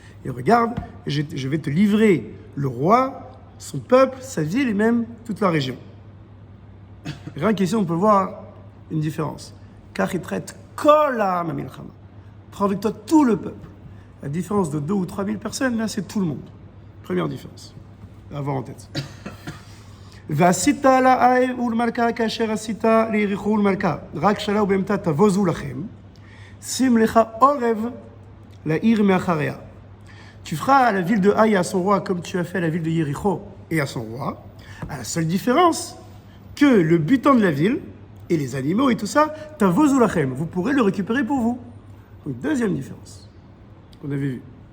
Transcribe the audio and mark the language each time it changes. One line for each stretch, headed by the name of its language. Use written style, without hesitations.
French: Et regarde, je vais te livrer le roi, son peuple, sa ville et même toute la région. Rien qu'ici, on peut voir une différence. Car il traite
Hebrew: kol ha'am milchama.
French: Prends avec toi tout le peuple. La différence de 2 ou 3 000 personnes, là, c'est tout le monde. Première différence. À avoir en tête.
Hebrew: ועשית לעי ולמלכה כאשר עשית ליריחו ולמלכה רק שלה ובהמתה תבוזו לכם שים לך עורב לעיר מאחריה.
French: Tu feras à la ville de Haï et à son roi comme tu as fait à la ville de Yéricho et à son roi, à la seule différence que le butin de la ville et les animaux et tout ça,
Hebrew: tavozou lachem,
French: vous pourrez le récupérer pour vous. Donc deuxième différence qu'on avait vue.